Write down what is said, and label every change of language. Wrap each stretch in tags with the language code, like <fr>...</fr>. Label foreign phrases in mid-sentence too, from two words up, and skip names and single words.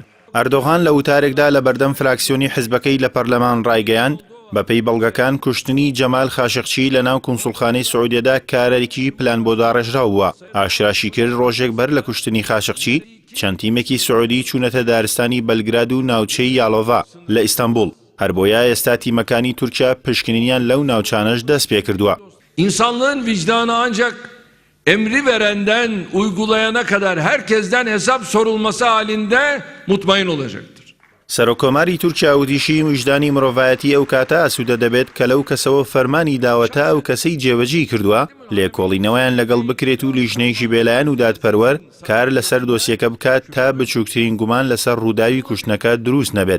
<ckb>ئەردۆغان لە وتارێکدا لە بەردەم فراکسیۆنی حیزبەکەی لە پەرلەمان ڕایگەیاند بەپێی بەڵگەکان کوشتنی جەمال خاشقچی لە ناو کونسوڵخانەی سعودیەدا کارێکی پلان بۆ داڕێژراو بووە. ئاشراشی کرد ڕۆژێک بەر لە کوشتنی خاشقچی چەند تیمێکی سعودی چوونەتە دارستانی بەلگراد و ناوچەی یاڵۆڤا لە ئیستانبول. هەر بۆیە ئێستا تیمەکانی تورکیا پشکنینیان لەو ناوچانەش دەست پێ کردووە.</ckb> <tr>İnsanlığın vicdanı ancak emri verenden uygulayana kadar herkesten hesap sorulması halinde mutmain olacaktır.</tr> <ckb>سەرۆکۆماری تورکیا وتیشی وجدانی مرۆڤایەتی ئەو کاتە ئاسوودە دەبێت کە لەو کەسەوە فەرمانی داوەتە ئەو کەسەی جێبەجێ کردووە لێکۆڵینەوەیان لەگەڵ بکرێت و لیژنەیەکی بێلایەن و دادپەروەر کار لەسەر دۆسیەکە بکات تا بچووکترین گومان لەسەر ڕووداوی کوشتنەکە دروست نەبێت.</ckb>